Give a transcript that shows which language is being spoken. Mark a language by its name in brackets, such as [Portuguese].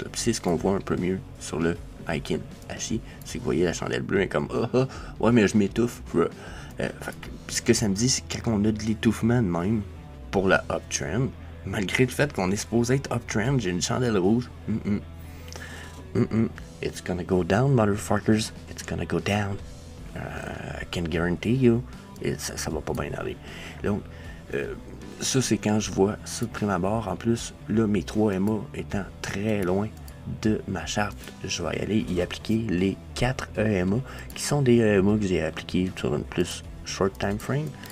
[French] Là. Puis c'est ce qu'on voit un peu mieux sur le Aiki-Nashi. C'est que vous voyez la chandelle bleue est comme ouais, mais je m'étouffe. Ce que ça me dit, c'est que quand on a de l'étouffement de même pour la uptrend, malgré le fait qu'on est supposé être uptrend, j'ai une chandelle rouge. [English] It's gonna go down, motherfuckers. It's gonna go down. I can guarantee you. [French] Et ça va pas bien aller. Donc, ça, c'est quand je vois ça de prime abord. En plus, là, mes 3 EMA étant très loin de ma charte, je vais aller y appliquer les 4 EMA, qui sont des EMA que j'ai appliqués sur une plus [English] short time frame.